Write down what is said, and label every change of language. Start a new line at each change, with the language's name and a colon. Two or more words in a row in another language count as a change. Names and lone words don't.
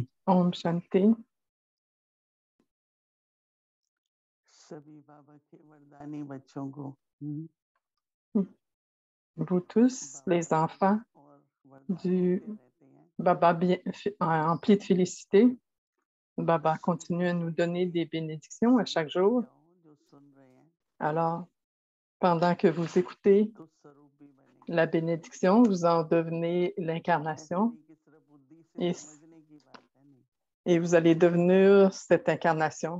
Hindi: Om Shanti. सभी बाबा के वरदानी बच्चों को
French: Vous tous, les enfants du Baba emplis de félicité, Baba continue à nous donner des bénédictions à chaque jour. Alors, pendant que vous écoutez la bénédiction, vous en devenez l'incarnation et vous allez devenir cette incarnation.